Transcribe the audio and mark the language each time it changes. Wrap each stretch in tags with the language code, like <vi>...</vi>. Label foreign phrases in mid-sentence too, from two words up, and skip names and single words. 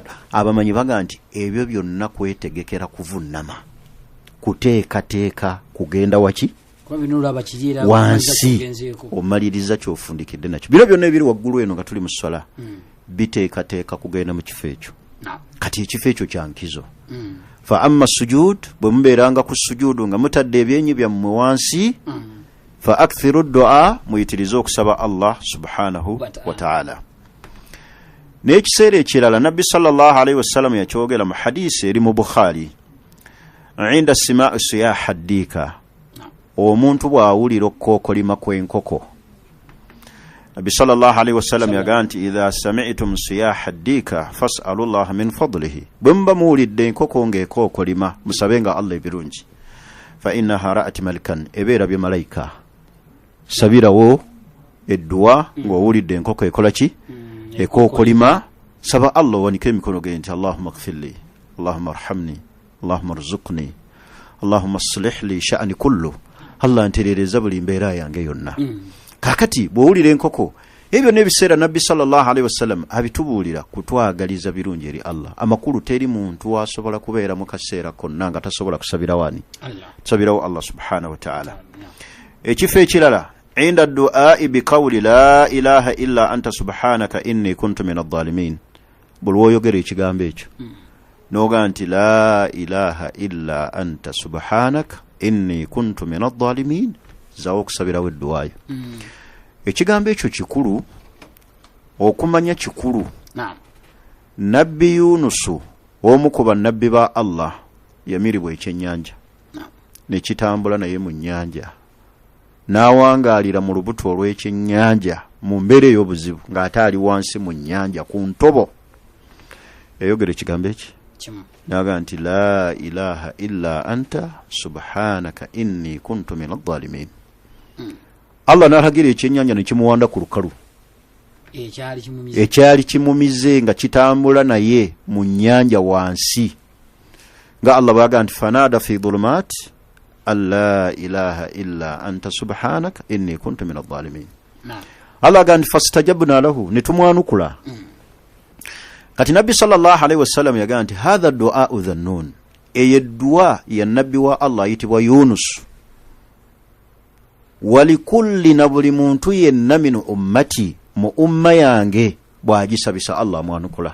<lg>Abamanyi baga nti ebyo byonna kwetegekera kuvunnama, kuteekateeka kugenda waki wansi omaliriza kyofundikidde nakyo. Bino byonna ebiri waggulu eno nga tuli mu swala biteekateeka kugenda mu kifo ekyo. Kati ekifo ekyo kya nkizo.</lg> <ar>فأما السجود,</ar> <lg>bwe mubeeranga ku sujudu nga mutadde ebyenyi byammwe wansi,</lg> <ar>فأكثروا الدعاء,</ar> <lg>muyitirize okusaba Allah</lg> <ar>سبحانه وتعالى.</ar> <lg>N'ekiseera ekirala Nabbi</lg> <ar>صلى الله عليه وسلم</ar> <lg>yakyogera mu hadisi eri mu Bukhari,</lg> <ar>عند سماع صياح الديك,</ar> <lg>omuntu bw'awulira okukookolima kw'enkoko.</lg> <ar>Nabbi صلى الله عليه وسلم</ar> <lg>yagaa nti</lg> <ar>إذا سمعتم صياح الديك فاسألوا الله من فضله,</ar> <lg>bwe muba muwulidde enkoko ng'ekookolima musabenga Allah ebirungi.</lg> <ar>فإنها رأت ملكا,</ar> <lg>ebeera bye malayika. Sabirawo edduwa ng'owulidde enkoko ekola ki? Ekookolima. Saba Allah owanike emikono ge nti</lg> <ar>اللهم اغفر لي اللهم ارحمني اللهم ارزقني اللهم أصلح لي شأني كله.</ar> <lg>Allah ntereereza buli mbeera yange yonna. Kakati bw'owulira enkoko, ebyo n'ebiseera Nabbi</lg> <ar>صلى الله عليه وسلم</ar> <lg>abitubuulira kutwagaliza birungi eri Allah. Amakulu teri muntu asobola kubeera mu kaseera konna nga tasobola kusabira wani? Tusabirawo Allah</lg> <ar>سبحانه وتعالى.</ar> <lg>Ekifo ekirala</lg> <ar>عند دعائه بقول لا إله إلا أنت سبحانك إني كنت من الظالمين.</ar> <lg>Buli oyogera ekigambo ekyo noga nti</lg> <ar>لا إله إلا أنت سبحانك إني كنت من الظالمين,</ar> <lg>zawo okusabirawo edduwayo. Ekigambo ekyo kikulu, okumanya kikulu. Nabbi Yunusu omu ku bannabbi ba Allah yamiribwa ekyennyanja nekitambula naye mu nnyanja, n'awangaalira mu lubuto olw'ekyennyanja mu mbeera ey'obuzibu ng'ate ali wansi mu nnyanja ku ntobo. Yayogera ekigambo eki naga nti</lg> <ar>لا إله إلا أنت سبحانك إني كنت من الظالمين.</ar> <lg>Allah n'alagira ekyennyanja ne kimuwanda ku lukalu ekyali kimumize nga kitambula naye mu nnyanja wansi, nga Allah baga nti</lg> <ar>فنادى في الظلمات ألا إله إلا أنت سبحانك إني كنت من الظالمين.</ar> <lg>Allah aga nti</lg> <ar>فاستجبنا له,</ar> <lg>ne tumwanukula. Kati Nabbi</lg> <ar>صلى الله عليه وسلم</ar> <lg>yaga nti</lg> <ar>هذا دعاء ذا النون,</ar> <lg>eyo dua ya nabbi wa Allah ayitibwa Yunus. Walikulli, na buli muntu yenna</lg> <ar>من أمتي,</ar> <lg>mu umma yange bw'agisabisa Allah mwanukula.</lg>